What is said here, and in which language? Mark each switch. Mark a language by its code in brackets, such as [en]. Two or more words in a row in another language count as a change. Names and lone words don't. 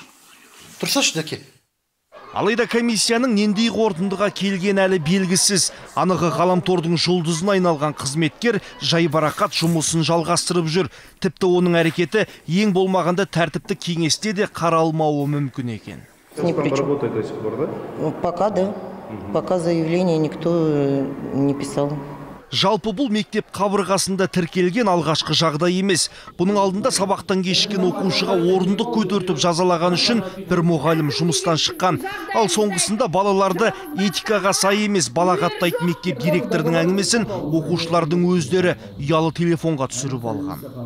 [kk] Тұрсаш, дәке. Алайда комиссияның нендей қорытындыға келген әлі белгісіз. Анығы Ғаламтордың жұлдызына айналған қызметкер жайбарақат жұмысын жалғастырып жүр. Тіпті оның әрекеті ең болмағанда тәртіпті кеңесте де қаралмауы мүмкін екен. [ru] Работает до сих пор, да? Пока да. Пока заявление никто не писал. [kk] Жалпы бұл мектеп қабырғасында тіркелген алғашқы жағдай емес. Бұның алдында сабақтан кешіккен оқушыға орындық көтертіп жазалаған үшін бір мұғалім жұмыстан шыққан. Ал соңғысында балаларды этикаға сай емес балағаттайтын мектеп директорының әңгімесін оқушылардың өздері ұялы телефонға түсіріп алған.